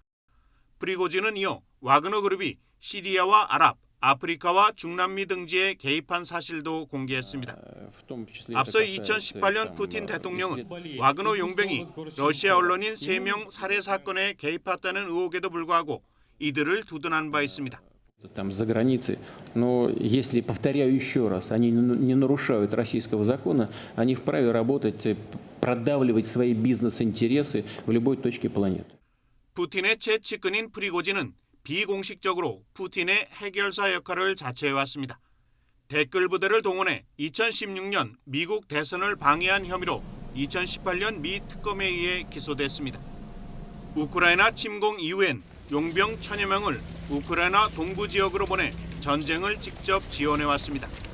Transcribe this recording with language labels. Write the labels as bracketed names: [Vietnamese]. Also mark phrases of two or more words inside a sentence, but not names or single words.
[Korean] 프리고진은 이어 와그너 그룹이 시리아와 아랍, 아프리카와 중남미 등지에 개입한 사실도 공개했습니다. 앞서 2018년 푸틴 대통령은 와그너 용병이 러시아 언론인 3명 살해 사건에 개입했다는 의혹에도 불구하고 이들을 두둔한 바 있습니다. [Russian] Там за границей, но если, повторяю еще раз, они не нарушают российского закона, они вправе работать, продавливать свои бизнес-интересы в любой точке планеты. [Korean] 푸틴의 최측근인 프리고진은 비공식적으로 푸틴의 해결사 역할을 자처해왔습니다. 댓글 부대를 동원해 2016년 미국 대선을 방해한 혐의로 2018년 미 특검에 의해 기소됐습니다. 우크라이나 침공 이후엔 용병 1000여 명을 우크라이나 동부 지역으로 보내 전쟁을 직접 지원해왔습니다.